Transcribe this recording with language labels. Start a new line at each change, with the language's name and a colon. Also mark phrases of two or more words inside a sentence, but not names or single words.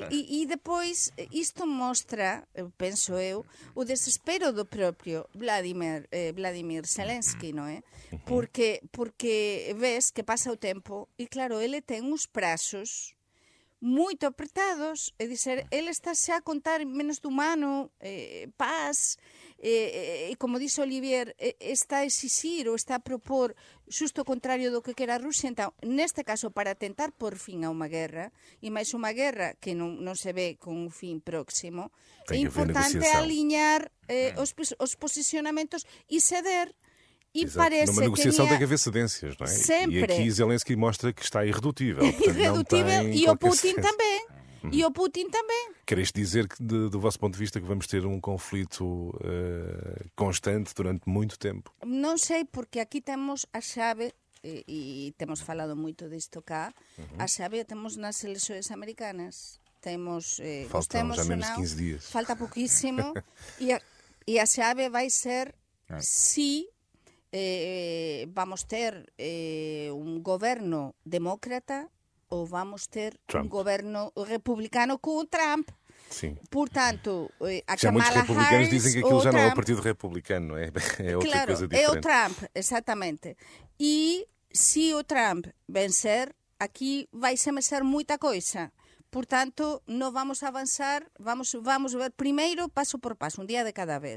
Portuguese: E depois isto mostra, penso eu, o desespero do próprio Vladimir Zelensky, não é? Porque vês que passa o tempo e, claro, ele tem uns prazos muito apertados, é dizer, ele está xa a contar menos do humano, paz, e como dice Olivier,
Galician: está a exixir ou está a propor xusto o contrario do que quer a Rusia. Então, neste caso, para tentar por fin a unha guerra, e máis unha guerra que non se ve con un fin próximo, é importante aliñar os posicionamentos e ceder.
Portuguese: E parece numa negociação que tem que haver cedências, não é? Sempre. E aqui Zelensky mostra que está irredutível. Irredutível, e o Putin também. E o Putin também. Queres dizer que, do vosso ponto de vista, que vamos ter um conflito constante durante muito tempo?
Galician: Non sei, porque aquí temos a chave, e temos falado moito disto cá, a chave a temos
Portuguese: nas eleições americanas. Temos, faltam já menos de 15 dias.
Galician: Falta pouquíssimo. E a chave vai ser se vamos ter un goberno demócrata ou vamos ter Trump. un goberno republicano com o Trump.
Portuguese: Sim. Portanto, a já muitos Kamala republicanos Harris, dizem que aquilo já não é o Trump, Partido Republicano, não é? É outra claro, coisa diferente. É o Trump, exatamente. E se o Trump vencer, aqui vai se mexer muita coisa. Portanto, não vamos avançar, vamos ver primeiro, passo por passo, um dia de cada vez.